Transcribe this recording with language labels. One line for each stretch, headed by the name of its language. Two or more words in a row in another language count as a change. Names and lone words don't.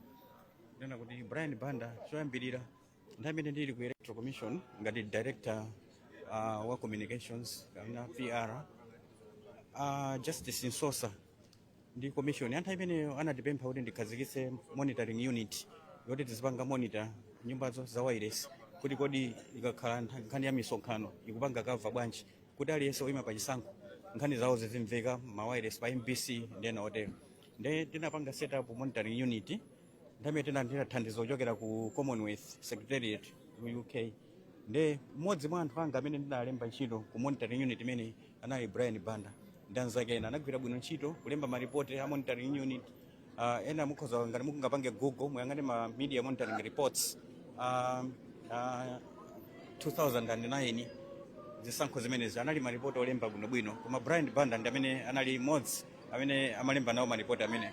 Nyanja: ndena kuti Brian Banda choyambirira nthawi imene ndili ku Electoral Commission ngati director wa communications kana PR Justice Nsosa ndi commission anthu imeneyo anatipempha kuti ndikhazikitse
English: monitoring unit
Nyanja: yoti tizipanga monitor nyumbazo za wireless kuti kodi ikakhala nkhani ya misonkhano ikupanga kava bwanji kuti aliyense oyima pa chisankho nkhani zawo zizimveka ma wireless pa MBC ndi ena otero. Nde tinapanga
English: set up monitoring unit
Nyanja: ndamene tinandira thandizo kuchokera ku Commonwealth Secretariat ku UK. Nde mmodzi mwa anthu anga amene ndinalemba ntchito ku
English: monitoring unit
Nyanja: imene anali Brian Banda. Ndanzake ena anagwira bwino ntchito kulemba maripoti a
English: monitoring unit.
Nyanja: Ena mukhoza ngati mukungapange Google muyang'ane ma
English: media monitoring reports
Nyanja: 2009 zisankho zimenezi anali maripoti olemba bwinobwino, koma Brian Banda ndi amene anali mmodzi amene amalemba nawo maripoti amene.